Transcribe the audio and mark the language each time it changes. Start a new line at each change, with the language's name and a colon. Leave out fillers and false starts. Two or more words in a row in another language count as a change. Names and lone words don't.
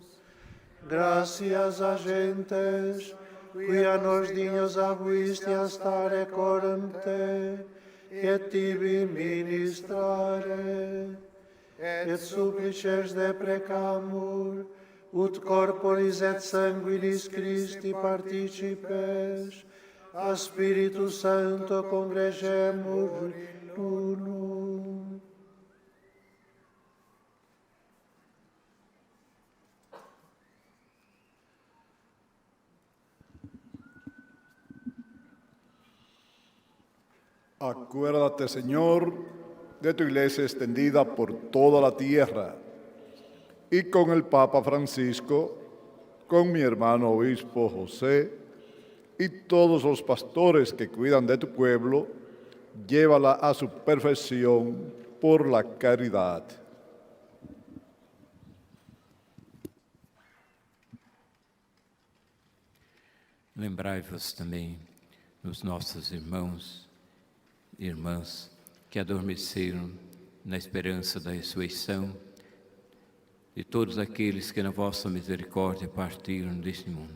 Latin: Gratias agentes, qui a nos dignos abuisti a stare coram te, et tibi ministrare, et supplices deprecamur, ut corporis et sanguinis Christi participes, a Spiritus Sancto congregemur in unum.
Spanish: Acuérdate, Señor, de tu iglesia extendida por toda la tierra, y con el Papa Francisco, con mi hermano obispo José, y todos los pastores que cuidan de tu pueblo, llévala a su perfección por la caridad.
Portuguese: Lembrai-vos também dos nossos irmãos e irmãs que adormeceram na esperança da ressurreição, de todos aqueles que na vossa misericórdia partiram deste mundo.